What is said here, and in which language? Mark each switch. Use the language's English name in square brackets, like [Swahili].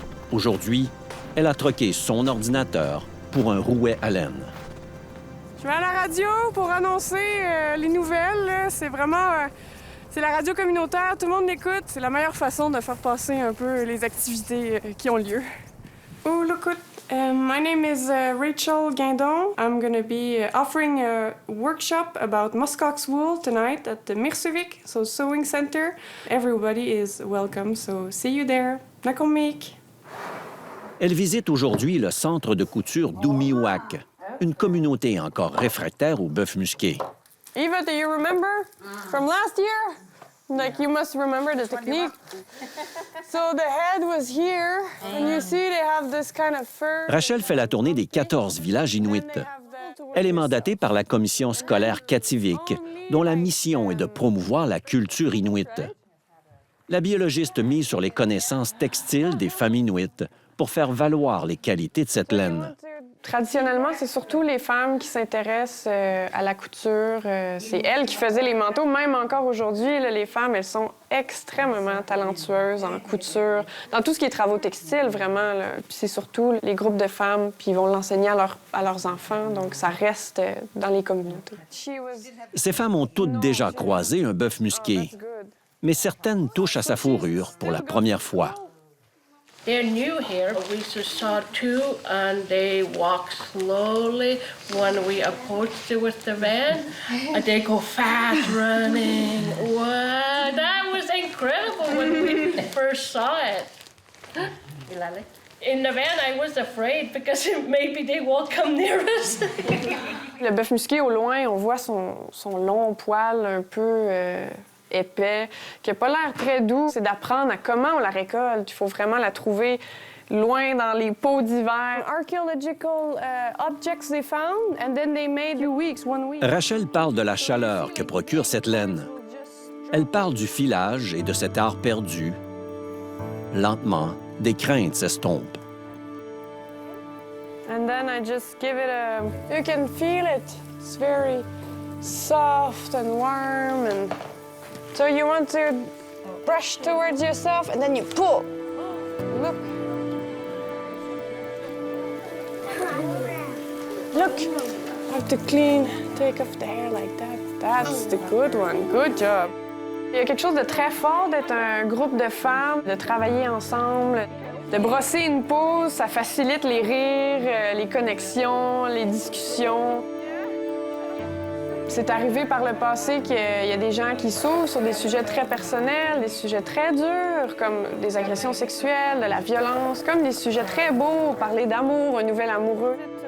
[French] Aujourd'hui, elle a troqué son ordinateur pour un rouet à laine. Je vais à la radio pour annoncer les nouvelles. C'est vraiment... C'est la radio communautaire, tout le monde l'écoute. C'est la meilleure façon de faire passer un peu les activités qui ont lieu. [English] Oh, look, my name is Rachel Guindon. I'm going to be offering a workshop about muskox wool tonight at the Mirsuvik, so sewing center. Everybody is welcome, so see you there. [Inuktitut] Nakomik. [French] Elle visite aujourd'hui le centre de couture d'Umiwak, une communauté encore réfractaire au bœuf musqué. [English] Eva, do you remember from last year? Like, you must remember the technique. So the head was here, and you see they have this kind of fur. [French] Rachel fait la tournée des 14 villages inuits. Elle est mandatée par la commission scolaire Kativik, dont la mission est de promouvoir la culture inuite. La biologiste mise sur les connaissances textiles des femmes inuites pour faire valoir les qualités de cette laine. Traditionnellement, c'est surtout les femmes qui s'intéressent à la couture. C'est elles qui faisaient les manteaux. Même encore aujourd'hui, les femmes, elles sont extrêmement talentueuses en couture, dans tout ce qui est travaux textiles, vraiment. Puis c'est surtout les groupes de femmes, puis ils vont l'enseigner à leurs enfants. Donc, ça reste dans les communautés. Ces femmes ont toutes déjà croisé un bœuf musqué, mais certaines touchent à sa fourrure pour la première fois. [English] They're new here. We saw two, and they walk slowly. When we approached it with the van, they go fast running. Wow, that was incredible when we first saw it. In the van, I was afraid because maybe they won't come near us. [French] Le bœuf musqué, au loin, on voit son long poil un peu épais, qui n'a pas l'air très doux. C'est d'apprendre à comment on la récolte. Il faut vraiment la trouver loin dans les pots d'hiver. [English] Archaeological objects they found, and then they made 2 weeks, 1 week. [French] Rachel parle de la chaleur que procure cette laine. Elle parle du filage et de cet art perdu. Lentement, des craintes s'estompent. [English] And then I just give it a... You can feel it. It's very soft and warm. And so you want to brush towards yourself and then you pull. Look. Look. You have to clean, take off the hair like that. That's the good one. Good job. [French] Il y a quelque chose de très fort d'être un groupe de femmes, de travailler ensemble. De brosser une peau, ça facilite les rires, les connexions, les discussions. C'est arrivé par le passé qu'il y a des gens qui s'ouvrent sur des sujets très personnels, des sujets très durs, comme des agressions sexuelles, de la violence, comme des sujets très beaux, parler d'amour, un nouvel amoureux.